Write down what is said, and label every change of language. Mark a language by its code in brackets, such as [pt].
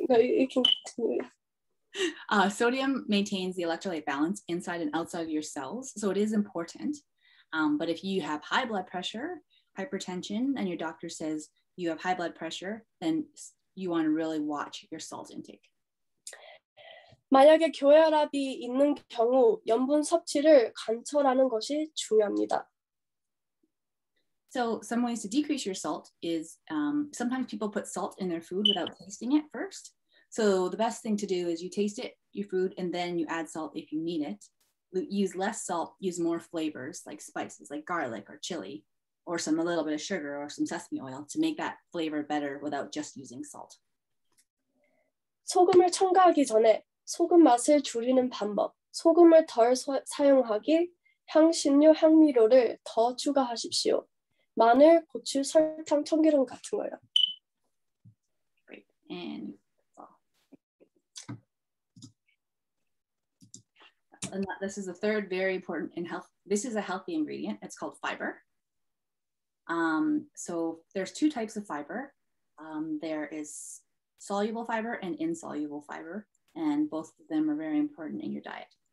[en] No, you can continue. Sodium maintains the electrolyte balance inside and outside of your cells, so it is important. But if you have high blood pressure, hypertension, and your doctor says you have high blood pressure, then you want to really watch your salt intake. [ko] 만약에 고혈압이 있는 경우 염분 섭취를 관철하는 것이 중요합니다. [en] So some ways to decrease your salt is sometimes people put salt in their food without tasting it first. So the best thing to do is you taste it, your food, and then you add salt if you need it. Use less salt, use more flavors like spices, like garlic or chili, or a little bit of sugar or some sesame oil to make that flavor better without just using salt. [ko] 소금을 첨가하기 전에 소금 맛을 줄이는 방법. 소금을 덜 사용하기, 향신료, 향미료를 더 추가하십시오. 마늘, 고추, 설탕, 참기름 같은 거요. [en] Great. And this is the third very important in health. This is a healthy ingredient. It's called fiber. So there's two types of fiber. There is soluble fiber and insoluble fiber, and both of them are very important in your diet.